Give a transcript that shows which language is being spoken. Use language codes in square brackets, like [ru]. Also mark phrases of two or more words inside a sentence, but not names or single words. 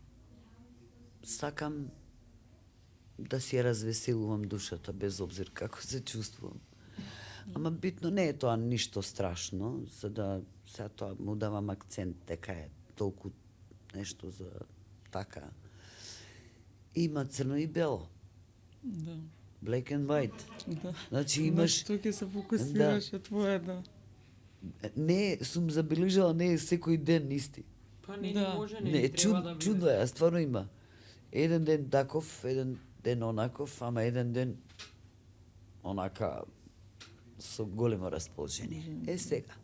[mk] Сакам да си ја развеселувам душата, без обзир како се чувствувам. Ама битно не е тоа ништо страшно, за да сега тоа му давам акцент дека е толку нешто за така. Има црно и бело. Да. [en] Black and white. [mk] Да. Значи имаш... Што ќе се фокусираш е твое, да. Не, сум забележала, не е секој ден исти. Па не може, не треба да биде. Чудно е, стварно има. Еден ден таков, еден ден онаков, ама еден ден онака со големо расположение.